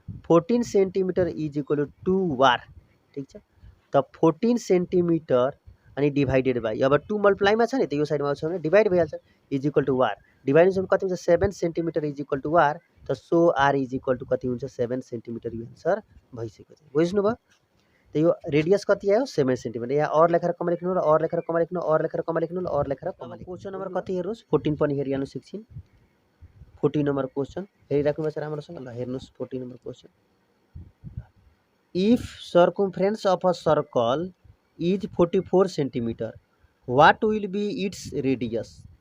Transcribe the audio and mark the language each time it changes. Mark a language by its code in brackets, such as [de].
[en] 14 centimetre is equal to 2 r, [ne] ठिक छ। त 14 सेन्टिमिटर अनि डिभाइडेड बाई, अब 2 मल्टिप्लाईमा छ नि त यो साइडमा आउँछ भने डिभाइड भइहाल्छ, is equal to war, divide हुन्छ कति हुन्छ [en] 7 centimetre is equal to r, [ne] त [en] so r is equal to [ne] कति हुन्छ 7 सेन्टिमिटर, यो एन्सर भइसक्यो। बुझ्नुभयो? त यो रेडियस कति आयो 7 सेन्टिमिटर। यहाँ और लेखेर कमा लेख्नु र और लेखेर कमा लेख्नु, और लेखेर कमा लेख्नु, और लेखेर कमा लेख्नु। क्वेसन नम्बर कति हेर्नुहोस् 14 पनि हेरिहाल्नुहोस् एकछिन। 14 नम्बर क्वेसन हेरिराख्नु भएको छ राम्रोसँग, ल हेर्नुहोस् 14 number question. [en] If circumference of a circle is 44 centimetre, what will be its radius.